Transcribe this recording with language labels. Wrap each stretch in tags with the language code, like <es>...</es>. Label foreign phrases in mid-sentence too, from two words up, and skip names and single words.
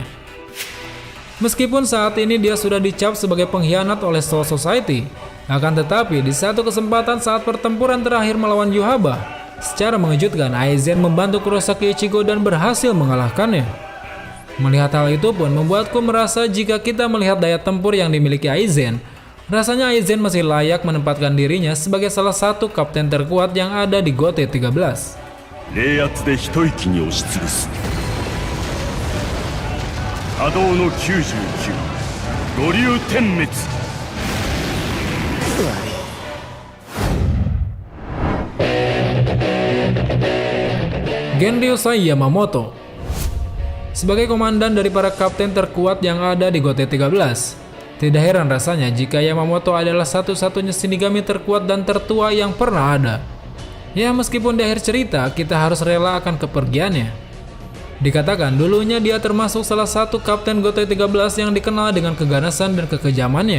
<id>Meskipun saat ini dia sudah dicap sebagai pengkhianat oleh Soul Society, akan tetapi di satu kesempatan saat pertempuran terakhir melawan Yhwach, secara mengejutkan Aizen membantu Kurosaki Ichigo dan berhasil mengalahkannya. Melihat hal itu pun membuatku merasa jika kita melihat daya tempur yang dimiliki Aizen, rasanya Aizen masih layak menempatkan dirinya sebagai salah satu kapten terkuat yang ada di GOTE 13.</id> <ja>冷圧で一息に押しつぶす波動の99五竜点滅</ja> <id>Genryusai Yamamoto. Sebagai komandan dari para kapten terkuat yang ada di GOTE 13, tidak heran rasanya jika Yamamoto adalah satu-satunya Shinigami terkuat dan tertua yang pernah ada. Ya, meskipun di akhir cerita kita harus rela akan kepergiannya. Dikatakan dulunya dia termasuk salah satu kapten GOTE 13 yang dikenal dengan keganasan dan kekejamannya.</id>